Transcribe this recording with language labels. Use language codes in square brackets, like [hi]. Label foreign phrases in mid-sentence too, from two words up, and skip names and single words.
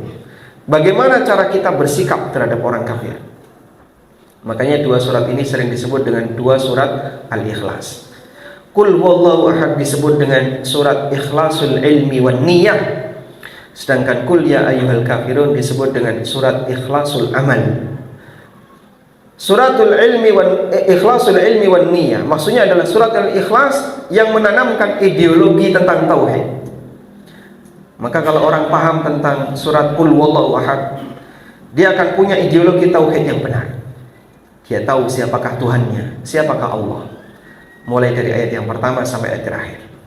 [id] Bagaimana cara kita bersikap terhadap orang kafir? Makanya dua surat ini sering disebut dengan dua surat Al-Ikhlas. [ar] قل هو الله أحد [id] disebut dengan surat [ar] إخلاص العلم والنية. [id] Sedangkan [ar] قل يا أيها الكافرون [id] disebut dengan surat [ar] إخلاص العمل. سورة العلم وإخلاص العلم والنية [id] maksudnya adalah surat Al-Ikhlas yang menanamkan ideologi tentang tauhid. Maka kalau orang paham tentang surat [ar] قل هو الله أحد, [id] dia akan punya ideologi tauhid yang benar. Dia tahu siapakah Tuhannya, siapakah Allah, mulai dari ayat yang pertama sampai ayat terakhir.